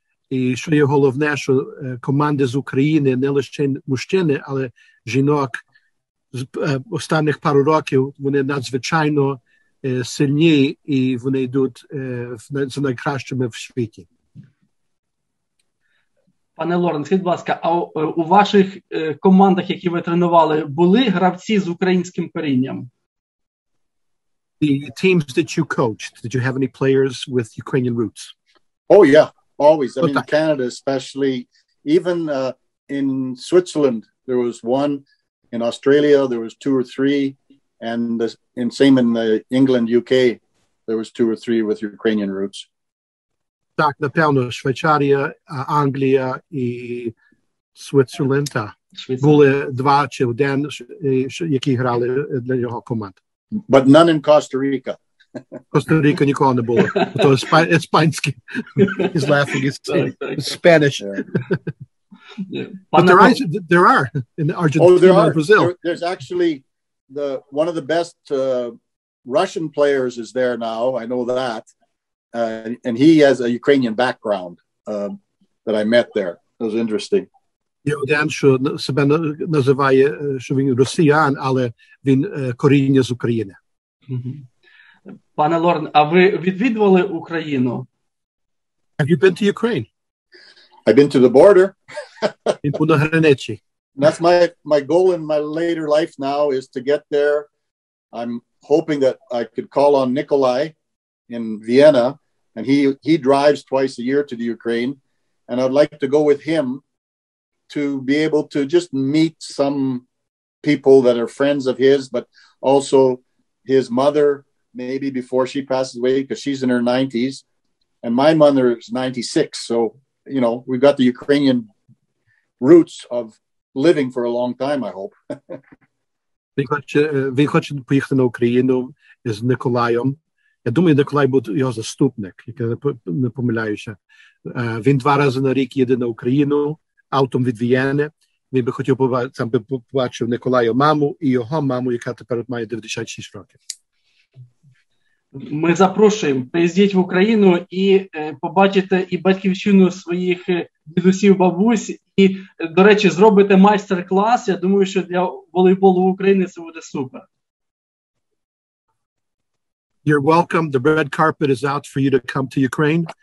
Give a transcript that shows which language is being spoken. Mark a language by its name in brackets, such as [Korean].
[Ukrainian] І що є головне, що команди з України не лише мужчини, але жінок з останніх пару років, вони надзвичайно сильні і вони йдуть з найкращими в світі. Пане Лорн, скажіть, будь ласка, а у ваших командах, які ви тренували, були гравці з українським корінням? [English] The teams that you coached, did you have any players with Ukrainian roots? Oh, yeah, always. I mean, in Canada especially, even in Switzerland, there was one. In Australia, there was 2 or 3. And same in England, UK, there was 2 or 3 with Ukrainian roots. [Ukrainian] Так, напевно, Швейцарія, Англія і Switzerland, так. Були 2 чи 1, які грали для його команд. [English] But none in Costa Rica. [Ukrainian] Коста-Ріка нікого не було. То іспанський. [English] He's laughing. It's Spanish. Yeah. But there are in Argentina and Brazil. There's actually one of the best Russian players is there now. I know that. And he has a Ukrainian background that I met there. It was interesting. [Ukrainian] Є один, що себе називає, що він росіян, але він коріння з України. Пане Лорн, а ви відвідували Україну? [English] Have you been to Ukraine? I've been to the border. [Ukrainian] Він був на границі. [English] That's my goal in my later life now is to get there. I'm hoping that I could call on Nikolai in Vienna, and he drives twice a year to the Ukraine, and I'd like to go with him to be able to just meet some people that are friends of his, but also his mother, maybe before she passes away, because she's in her 90s, and my mother is 96. So, you know, we've got the Ukrainian roots of living for a long time, I hope. [Ukrainian] Він хоче поїхати на Україну з Николаєм. Я думаю, Николай буде його заступник, який не помиляюся. Він 2 рази на рік їде на Україну автом від Вієни. Він би хотів побачив Николаю маму і його маму, яка тепер має 96 років. Ми запрошуємо, приїздіть в Україну і побачите і батьківщину своїх дідусів, бабусь, і, до речі, зробите майстер-клас. Я думаю, що для волейболу України це буде супер. [English] You're welcome. The red carpet is out for you to come to Ukraine.